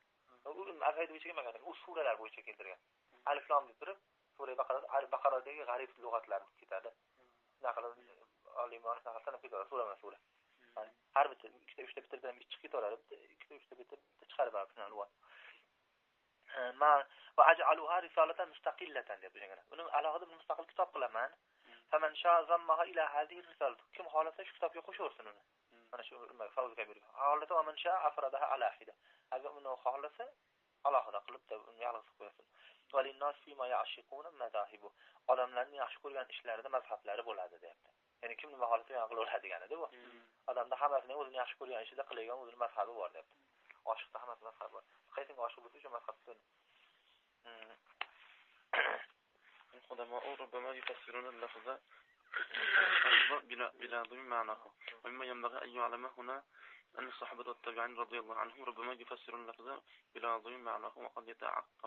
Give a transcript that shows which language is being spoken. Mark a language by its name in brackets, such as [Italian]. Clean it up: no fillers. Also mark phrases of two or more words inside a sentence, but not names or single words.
[Uzbek] U alfabet bo'yicha emas, u suralar bo'yicha keltirgan. Alif lam deb turib, sura Baqaradagi g'arib lug'atlarni ketadi. Naql olimlar naqldan ketadi sura. Har bitta 2-3 ta bitirdan chiqib ketaveradi. 2-3 ta bitirib chiqarib beradi lug'at. [Arabic] ما وأجعلها رسالة مستقلة [Uzbek] deb degan. Uni alohida bir mustaqil kitob qilaman. [Arabic] فمن شاء ضمها إلى هذه الرسالة. [Uzbek] Kim xolasa shu kitobga qo'shaversin uni. Mana shu Fawz Kabir. Holata [Arabic] ومن شاء أفردها على حدة. [Uzbek] Agar uni xolasa alohida qilib uni yolg'iz qo'yasin. [Arabic] وللناس فيما يعشقون مذاهب. [Uzbek] Odamlarning yaxshi ko'rgan ishlarida mazhablari bo'ladi deyapti. Ya'ni kim nima xolasa yana qilaveradi degani-da bu. Odamda hammasining o'zini yaxshi ko'rgan ishida qilgan o'zining mazhabi bor deyapti. Oshiqda hammasi mazhabi bor. Qaysinga oshiq bo'lsa shu mazhabda. [Arabic] القدماء ربما يفسرون اللفظ بلا ضمن معناه ومما ينبغي أن يعلم هنا أن الصحابة والتابعين رضي الله عنهم ربما يفسرون اللفظ بلا ضمن معناه وقد يتعقب